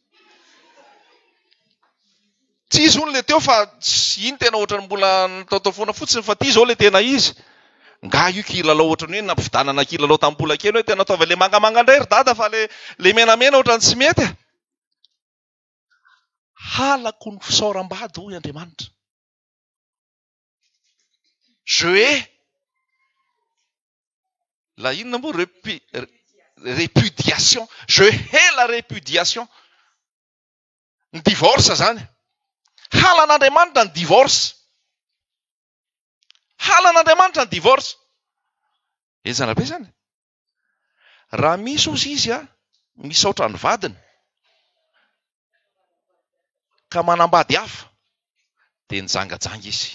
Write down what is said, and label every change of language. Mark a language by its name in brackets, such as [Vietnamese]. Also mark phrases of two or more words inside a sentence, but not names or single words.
[Malagasy] Tsy izy hono le teo fa iny tena ohatrany mbola nataotao foana fotsiny fa ty zao le tena izy. Nga io kilalao ohatrany hoe nampividanana kilalao tamin'ny mbola kely hoe tena ataova le mangamanga indray ry dada fa le menamena ohatrany tsy mety. Halako ny fisaoram-bady hoy Andriamanitra. [French] Je hais la [Malagasy] inona moa [French] répudiation. Je hais la répudiation. [Malagasy] Ny divorce zany. Halan'Andriamanitra ny divorce. Halan'Andriamanitra ny divorce. Ezana be zany. Raha misy ozy izy misaotra ny vadiny ka manambady hafa dia nijangajanga izy.